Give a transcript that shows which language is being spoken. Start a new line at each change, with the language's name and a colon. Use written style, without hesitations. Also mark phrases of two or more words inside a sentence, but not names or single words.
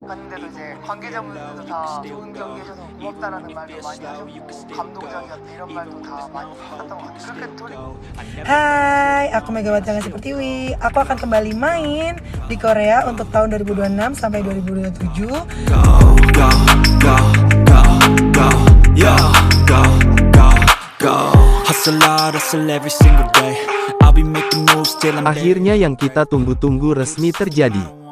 Korean: 봤는데도 이제 관계자분들도 다 좋은 경기 해줘서 고맙다라는 말도 많이 하셨고 감동적이었다 이런 말도 다 많이 했던 것 같아요. 그렇게 토리.
Indonesian: Hai, aku Megawati Hangestri Pertiwi. Aku akan kembali main di Korea untuk tahun 2026 sampai 2027. Akhirnya yang kita tunggu-tunggu resmi terjadi.